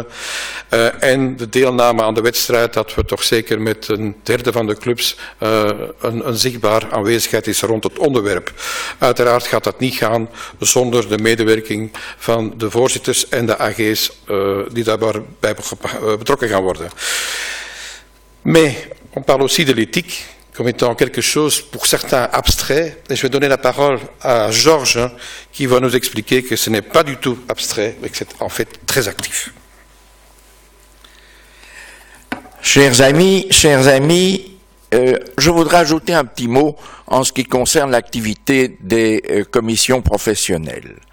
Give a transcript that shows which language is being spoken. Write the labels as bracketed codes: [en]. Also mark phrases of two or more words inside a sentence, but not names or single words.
[nl] En de deelname aan de wedstrijd, dat we toch zeker met een derde van de clubs een zichtbaar aanwezigheid is rond het onderwerp. Uiteraard gaat dat niet gaan zonder de medewerking van de voorzitters en de AG's die daarbij betrokken gaan worden. [fr] Mais on parle aussi de l'éthique comme étant quelque chose pour certains abstrait. Et je vais donner la parole à Georges qui va nous expliquer que ce n'est pas du tout abstrait, mais que c'est en fait très actif. Chers amis, je voudrais ajouter un petit mot en ce qui concerne l'activité des commissions professionnelles.